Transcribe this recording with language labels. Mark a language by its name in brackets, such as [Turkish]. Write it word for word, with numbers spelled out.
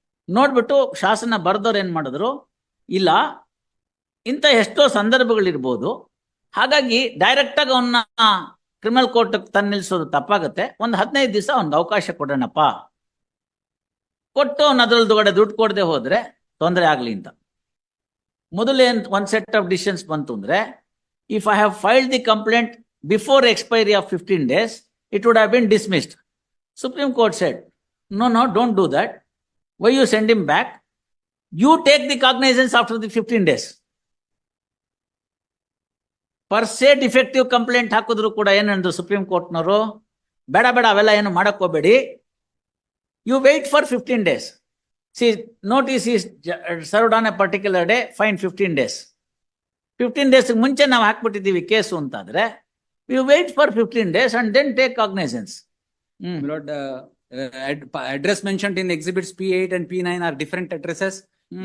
[Kannada] ನೋಡ್ಬಿಟ್ಟು ಶಾಸನ ಬರ್ದವ್ರು ಏನ್ ಮಾಡಿದ್ರು, ಇಲ್ಲ ಇಂಥ ಎಷ್ಟೋ ಸಂದರ್ಭಗಳಿರ್ಬೋದು, ಹಾಗಾಗಿ ಡೈರೆಕ್ಟ್ ಆಗಿ ಅವನ್ನ ಕ್ರಿಮಿನಲ್ ಕೋರ್ಟ್ ತಂದು ನಿಲ್ಸೋದು ತಪ್ಪಾಗತ್ತೆ, ಒಂದು ಹದಿನೈದು ದಿವಸ ಅವ್ನಿಗೆ ಅವಕಾಶ ಕೊಡೋಣಪ್ಪ, ಕೊಟ್ಟು ಅವ್ನ ಅದ್ರಲ್ದೊಗಡೆ ದುಡ್ಡು ಕೊಡದೆ ಹೋದ್ರೆ ತೊಂದರೆ ಆಗ್ಲಿ ಅಂತ. ಮೊದಲೇನ್ [English] one set of decisions [Kannada] ಬಂತು ಅಂದ್ರೆ, [English] If I have filed the complaint before expiry of fifteen days, it would have been dismissed. Supreme Court said, no, no, don't do that. Why you send him back? You take the cognizance after the fifteen days. Per se defective complaint [Kannada] ಹಾಕಿದ್ರು ಕೂಡ ಏನಂದ್ರು supreme ಕೋರ್ಟ್ನವರು, ಬೇಡ ಬೇಡ ಅವೆಲ್ಲ ಏನು ಮಾಡಕ್ಕೋಬೇಡಿ, [English] you wait for fifteen days. See, notice is served on a particular day, fine fifteen days. fifteen days [Kannada] ಮುಂಚೆ ನಾವು ಹಾಕ್ಬಿಟ್ಟಿದ್ದೀವಿ ಕೇಸು ಅಂತಾದ್ರೆ, [English] you wait for fifteen days and then take cognizance. mm. My lord, uh, ad- address mentioned in exhibits P eight and P nine are different addresses. mm.